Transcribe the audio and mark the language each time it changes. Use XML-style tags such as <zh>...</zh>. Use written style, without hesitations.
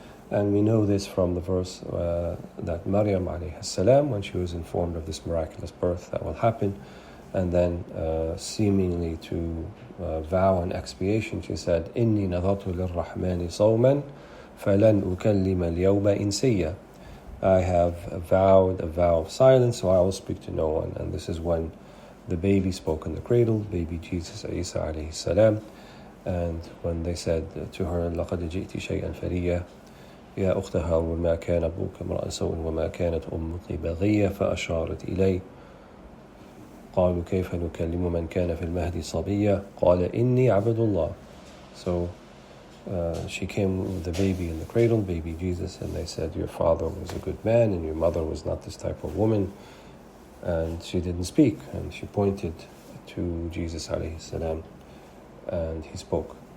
<en>And we know this from the verse that Maryam alayhi salam, when she was informed of this miraculous birth that will happen, and then seemingly to vow an expiation, she said,</en> <ar>إِنِّي نَذَرْتُ لِلرَّحْمَنِ صَوْمًا فَلَنْ أُكَلِّمَ الْيَوْمَ إِنْسِيًّا.</ar> <en>I have vowed a vow of silence, so I will speak to no one. And this is when the baby spoke in the cradle, baby Jesus Isa alayhi salam. And when they said to her,</en> <ar>لَقَدْ جِئْتِ شَيْئًا فَرِيًّا يَا أُخْتَ هَارُونَ مَا كَانَ أَبُوكَ امْرَأَ سَوْءٍ وَمَا كَانَتْ أُمُّكِ بَغِيًّا فَأَشَارَتْ إِلَيْهِ قالوا كيف نكلم من كان في المهد صبيا قال إني عبد الله.</ar> <en>So she came with the baby in the cradle, baby Jesus, and they said, your father was a good man and your mother was not this type of woman. And she didn't speak, and she pointed to Jesus alayhi salam, and he spoke.</en>